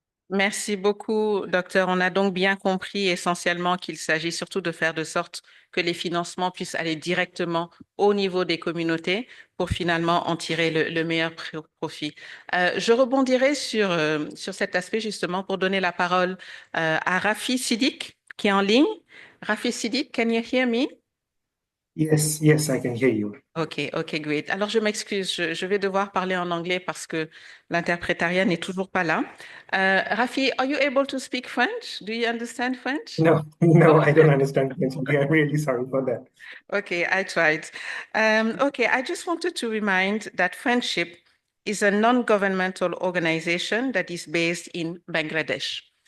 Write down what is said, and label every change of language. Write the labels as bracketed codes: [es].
[fr] Merci beaucoup, docteur. On a donc bien compris essentiellement qu'il s'agit surtout de faire de sorte que les financements puissent aller directement au niveau des communautés pour finalement en tirer le meilleur profit. Je rebondirai sur cet aspect justement pour donner la parole à Rafi Sidik qui est en ligne. [en] Rafi Sidik, can you hear me? Yes, yes, I can hear you. OK, great. [fr] Alors, je m'excuse, je vais devoir parler en anglais parce que l'interprétariat n'est toujours pas là. [en] Rafi, are you able to speak French? Do you understand French? No, no, I don't understand. I'm really sorry for that. Okay, I tried. Okay, I just wanted to remind that Friendship is a non-governmental organization that is based in Bangladesh.